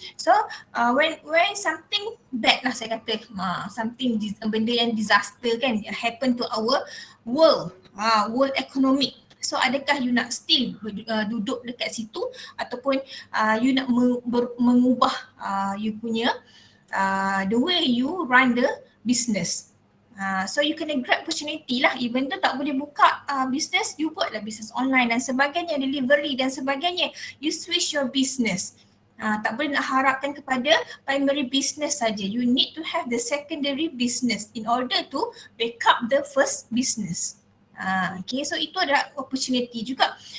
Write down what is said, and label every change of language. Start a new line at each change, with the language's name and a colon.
English: So when something bad
Malay: lah, saya kata benda yang disaster kan
English: happen to our world economic,
Malay: so adakah you nak still duduk dekat situ ataupun you nak mengubah you punya
English: the way you run the business.
Malay: So you kena
English: grab opportunity
Malay: lah,
English: even though
Malay: tak boleh buka business, you buatlah business online dan sebagainya, delivery dan sebagainya.
English: You switch your business.
Malay: Tak boleh nak harapkan kepada primary business saja.
English: You need to have the secondary business in order to backup the first business.
Malay: Okay, so itu adalah opportunity juga.